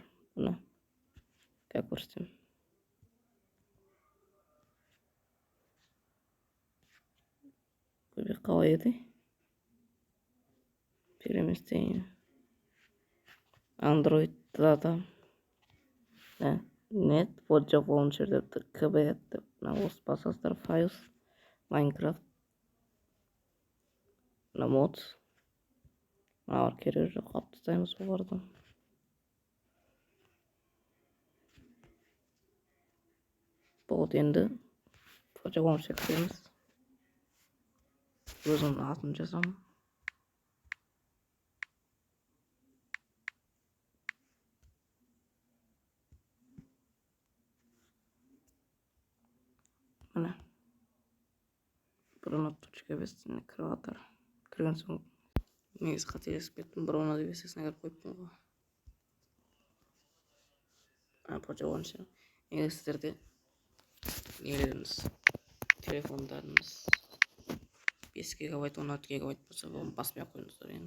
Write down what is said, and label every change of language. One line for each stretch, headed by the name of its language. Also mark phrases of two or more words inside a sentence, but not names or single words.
Kazakh: Бұны как көрсетем. Көбек қалай еді? Переместейін. Android Data. Net Podsy Launcher депті. KBet деп. Осы басасыздар.
English: Files. Minecraft. Mods.
Kazakh: Мынау керегі жоқ. Алып тастаймыз оларды. Болды енді. Podsy Launcher кіреміз. Өзімнің атын жазамын. Мына. Bruno.bestіне кіріп жатыр. Кірген соң негізі қателесіп кеттім. Bruno версиясына кіріп қойыппын ғой. Podsy Launcher. Егер сіздерде нелеріңіз, телефондарыңыз 5 гигабайт, 16 гигабайт болса, оны баспай қойыңыздар енді.